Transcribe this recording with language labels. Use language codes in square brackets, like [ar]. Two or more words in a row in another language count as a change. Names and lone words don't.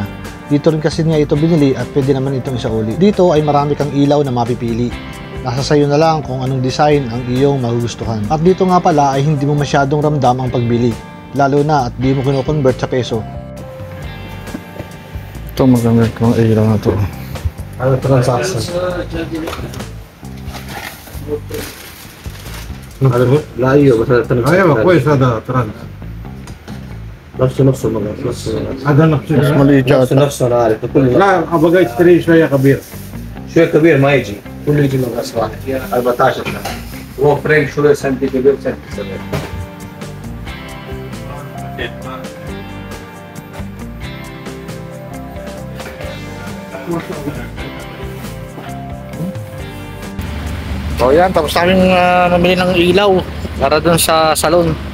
[tl] Dito rin kasi nga ito binili at pwede naman itong isauli. Dito ay marami kang ilaw na mapipili. Nasa sayo na lang kung anong design ang iyong magugustuhan. At dito nga pala ay hindi mo masyadong ramdam ang pagbili lalo na at di mo kino-convert sa peso. Ito magamit kong ilaw na ito. Ano transaction? [ar] لا ايوه بس ايوه كويس هذا ترند نفسه هذا نفسه نفسه انا عارف كل لا ابغى اشتري شويه كبير شويه كبير ما يجي كله يجي من راس واحد 14 سنه هو فريم شويه سنتي كبير سنتي صغير [tl] So yan, tapos namin namili ng ilaw para dun sa salon.